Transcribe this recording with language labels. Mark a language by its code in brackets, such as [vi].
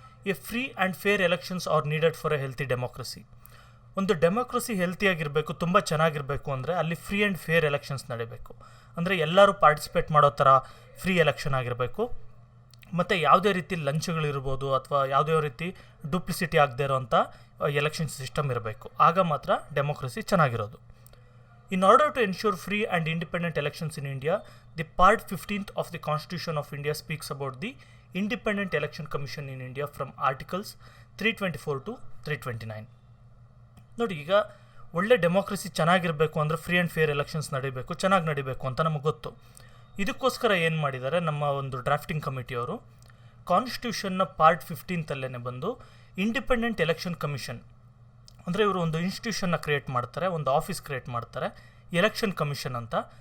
[en] A free and fair elections are needed for a healthy democracy. [kn] ಒಂದು democracy ಹೆಲ್ತಿಯಾಗಿರಬೇಕು, ತುಂಬ ಚೆನ್ನಾಗಿರಬೇಕು ಅಂದರೆ ಅಲ್ಲಿ ಫ್ರೀ ಆ್ಯಂಡ್ ಫೇರ್ ಎಲೆಕ್ಷನ್ಸ್ ನಡೀಬೇಕು. ಅಂದರೆ ಎಲ್ಲರೂ ಪಾರ್ಟಿಸಿಪೇಟ್ ಮಾಡೋ ಥರ ಫ್ರೀ ಎಲೆಕ್ಷನ್ ಆಗಿರಬೇಕು, ಮತ್ತು ಯಾವುದೇ ರೀತಿ ಲಂಚಗಳಿರ್ಬೋದು ಅಥವಾ ಯಾವುದೇ ರೀತಿ ಡೂಪ್ಲಿಸಿಟಿ ಆಗದೆ ಇರೋವಂಥ ಎಲೆಕ್ಷನ್ ಸಿಸ್ಟಮ್ ಇರಬೇಕು. ಆಗ ಮಾತ್ರ ಡೆಮೋಕ್ರಸಿ ಚೆನ್ನಾಗಿರೋದು. [en] In order to ensure free and independent elections in India, the Part 15th of the Constitution of India speaks about the Independent Election Commission in India from Articles 324 to 329. [kn] ನೋಡಿ, ಈಗ ಒಳ್ಳೆ democracy ಚೆನ್ನಾಗಿರಬೇಕು ಅಂದರೆ free and fair elections ನಡೀಬೇಕು, ಚೆನ್ನಾಗಿ ನಡೀಬೇಕು ಅಂತ ನಮಗೆ ಗೊತ್ತು. ಇದಕ್ಕೋಸ್ಕರ ಏನು ಮಾಡಿದ್ದಾರೆ ನಮ್ಮ ಒಂದು ಡ್ರಾಫ್ಟಿಂಗ್ ಕಮಿಟಿಯವರು, ಕಾನ್ಸ್ಟಿಟ್ಯೂಷನ್ನ ಪಾರ್ಟ್ 15 ಬಂದು ಇಂಡಿಪೆಂಡೆಂಟ್ ಎಲೆಕ್ಷನ್ ಕಮಿಷನ್, ಅಂದರೆ ಇವರು ಒಂದು ಇನ್ಸ್ಟಿಟ್ಯೂಷನ್ನ ಕ್ರಿಯೇಟ್ ಮಾಡ್ತಾರೆ, ಒಂದು ಆಫೀಸ್ ಕ್ರಿಯೇಟ್ ಮಾಡ್ತಾರೆ, ಎಲೆಕ್ಷನ್ ಕಮಿಷನ್ ಅಂತ.